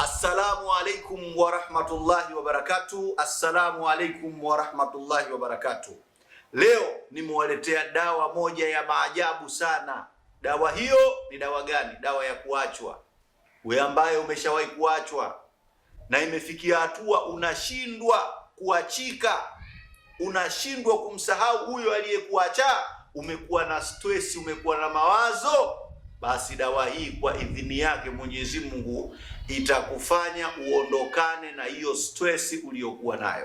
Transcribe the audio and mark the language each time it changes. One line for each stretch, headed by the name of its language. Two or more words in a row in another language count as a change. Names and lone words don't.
Arabic: السلام عليكم ورحمة الله وبركاته. السلام عليكم ورحمة الله وبركاته.
Swahili: Leo nimewaletea dawa moja ya maajabu sana. Dawa hiyo ni dawa gani? Dawa ya kuachwa. Wewe ambaye umeshawahi kuachwa na imefikia hatua unashindwa kuachika, unashindwa kumsahau huyo aliyekuacha, umekuwa na stress, umekuwa na mawazo, basi dawa hii kwa idhini yake Mwenyezi Mungu itakufanya uondokane na hiyo stress uliyokuwa nayo.